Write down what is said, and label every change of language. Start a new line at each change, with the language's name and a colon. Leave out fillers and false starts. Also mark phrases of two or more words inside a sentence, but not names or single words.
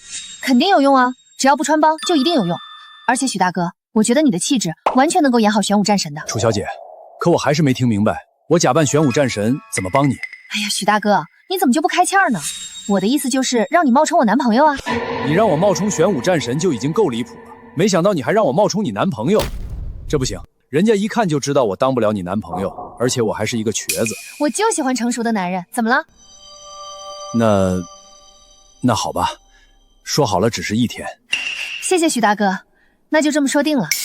Chinese: 肯定有用啊，只要不穿幫就一定有用。而且許大哥，我覺得你的氣質完全能夠演好玄武戰神的。楚小姐，可我還是沒聽明白，我假扮玄武戰神怎麼幫你？哎呀，許大哥，你怎麼就不開竅呢？我的意思就是讓你冒充我男朋友啊。你讓我冒充玄武戰神就已經夠離譜了，沒想到你還讓我冒充你男朋友，這不行，人家一看就知道我當不了你男朋友，而且我還是一個瘸子。我就喜歡成熟的男人，怎麼了？那好吧，說好了只是1天。謝謝許大哥，那就這麼說定了。